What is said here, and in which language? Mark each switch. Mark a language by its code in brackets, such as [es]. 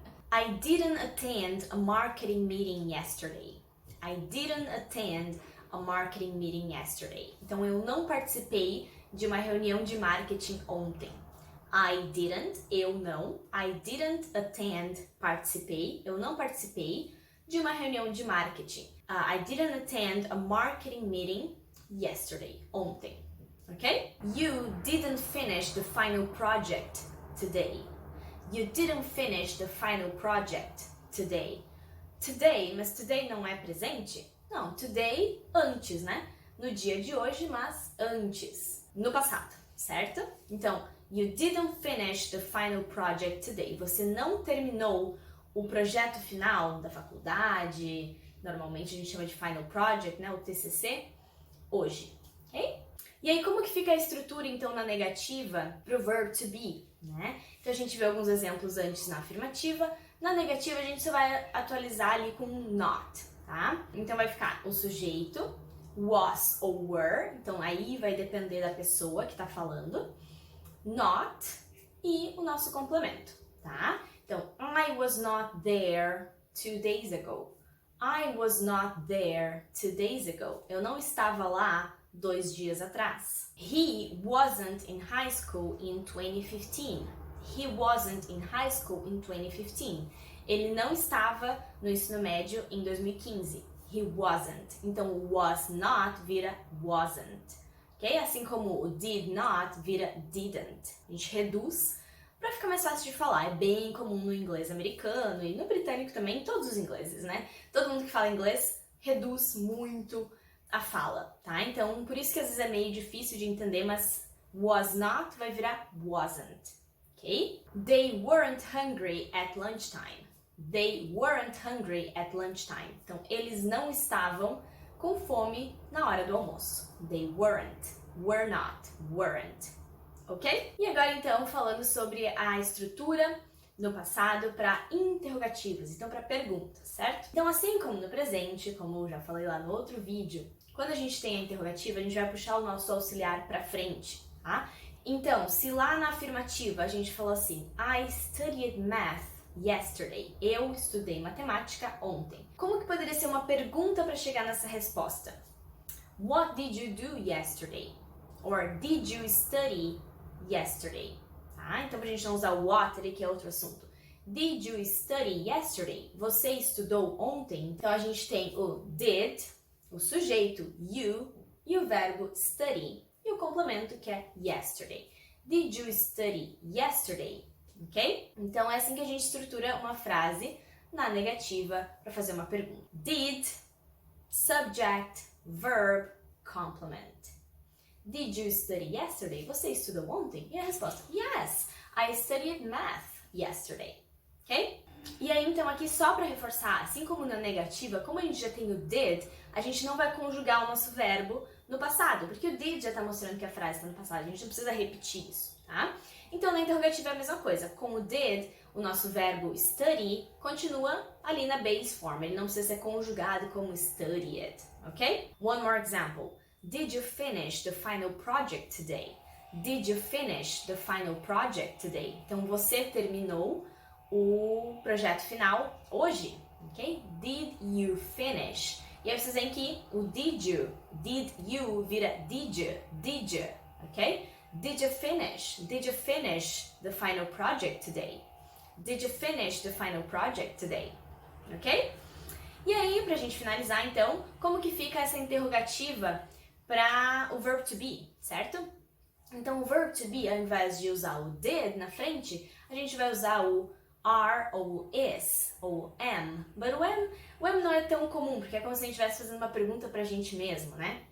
[en] I didn't attend a marketing meeting yesterday. I didn't attend a marketing meeting yesterday. [pt] Então, eu não participei de uma reunião de marketing ontem. [en] I didn't, [pt] eu não. [en] I didn't attend, participei. [pt] Eu não participei de uma reunião de marketing. [en] I didn't attend a marketing meeting yesterday, ontem. Ok? You didn't finish the final project today. You didn't finish the final project today. [pt] Today, mas today não é presente? Não, today antes, né? No dia de hoje, mas antes. No passado, certo? [en] Então, you didn't finish the final project today. [pt] Você não terminou o projeto final da faculdade, normalmente a gente chama de final project, né? O TCC, hoje, ok? E aí, como que fica a estrutura, então, na negativa pro verb to be, né? Então, a gente vê alguns exemplos antes na afirmativa. Na negativa, a gente só vai atualizar ali com not, tá? Então, vai ficar o sujeito, was ou were. Então, aí vai depender da pessoa que tá falando. Not e o nosso complemento, tá? [en] Então, I was not there 2 days ago. I was not there 2 days ago. [pt] Eu não estava lá 2 dias atrás. [en] He wasn't in high school in 2015. He wasn't in high school in 2015. [pt] Ele não estava no ensino médio em 2015. [en] He wasn't. [pt] Então, was not vira wasn't. Ok? Assim como o did not vira didn't. A gente reduz para ficar mais fácil de falar. É bem comum no inglês americano e no britânico também, em todos os ingleses, né? Todo mundo que fala inglês reduz muito a fala, tá? Então, por isso que às vezes é meio difícil de entender, mas was not vai virar wasn't, ok? [en] They weren't hungry at lunchtime. They weren't hungry at lunchtime. [pt] Então, eles não estavam com fome na hora do almoço. [en] They weren't, were not, weren't, ok? [pt] E agora, então, falando sobre a estrutura no passado para interrogativos, então para perguntas, certo? Então, assim como no presente, como eu já falei lá no outro vídeo, quando a gente tem a interrogativa, a gente vai puxar o nosso auxiliar para frente, tá? Então, se lá na afirmativa a gente falou assim, [en] I studied math yesterday. [pt] Eu estudei matemática ontem. Como que poderia ser uma pergunta para chegar nessa resposta? [en] What did you do yesterday? Or did you study yesterday? [pt] Tá? Então, pra gente não usar o what ali, que é outro assunto. [en] Did you study yesterday? [pt] Você estudou ontem? Então, a gente tem o did, o sujeito you e o verbo study e o complemento que é yesterday. [en] Did you study yesterday? Ok? [pt] Então, é assim que a gente estrutura uma frase na negativa para fazer uma pergunta. [en] Did, subject, verb, complement. Did you study yesterday? [pt] Você estudou ontem? E a resposta, [en] yes, I studied math yesterday. Ok? [pt] E aí, então, aqui só para reforçar, assim como na negativa, como a gente já tem o did, a gente não vai conjugar o nosso verbo no passado, porque o did já está mostrando que a frase está no passado, a gente não precisa repetir isso, tá? Então, na interrogativa é a mesma coisa. Com o did, o nosso verbo study continua ali na base form, ele não precisa ser conjugado como studied, ok? [en] One more example. Did you finish the final project today? Did you finish the final project today? [pt] Então, você terminou o projeto final hoje, ok? [en] Did you finish? [pt] E aí vocês veem que o did you vira did you, ok? [en] Did you finish the final project today? Did you finish the final project today? Ok? [pt] E aí, pra gente finalizar, então, como que fica essa interrogativa para o verb to be, certo? Então, o verb to be, ao invés de usar o did na frente, a gente vai usar o are ou is ou am. Mas o am não é tão comum, porque é como se a gente estivesse fazendo uma pergunta pra gente mesmo, né?